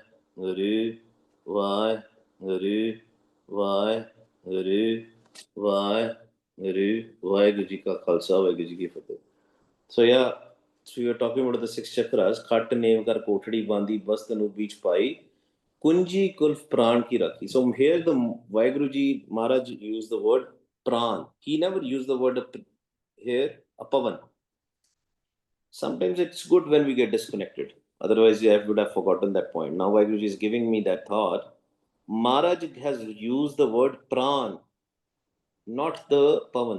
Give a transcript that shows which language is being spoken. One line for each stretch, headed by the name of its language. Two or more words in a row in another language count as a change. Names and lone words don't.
Punjabi: ਗੁਰੂ, ਵਾਹ, ਗੁਰੂ, ਵਾਹ, ਗੁਰੂ, ਵਾਹ, ਗੁਰੂ, ਵਾਹਿਗੁਰੂ ਜੀ ਕਾ ਖ਼ਾਲਸਾ, ਵਾਹਿਗੁਰੂ ਜੀ ਕੀ ਫ਼ਤਹਿ.
English: So yeah, so you're talking about the six chakras.
Punjabi: ਖਟ ਨੇਮ ਕਰਿ ਕੋਠੜੀ ਬਾਂਧੀ ਬਸ ਤਨੁ ਬੀਚ ਪਾਈ. ਕੁੰਜੀ ਕੁਲਫੁ ਪ੍ਰਾਨ ਕੀ ਰਾਖੀ.
English: So here the Vaheguru Ji Maharaj used the word pran. He never used the word here apavan. Sometimes it's good when we get disconnected. Otherwise, I would have forgotten that point. Now, Vaheguru is giving me that thought. Maharaj has used the word pran, not the pavan.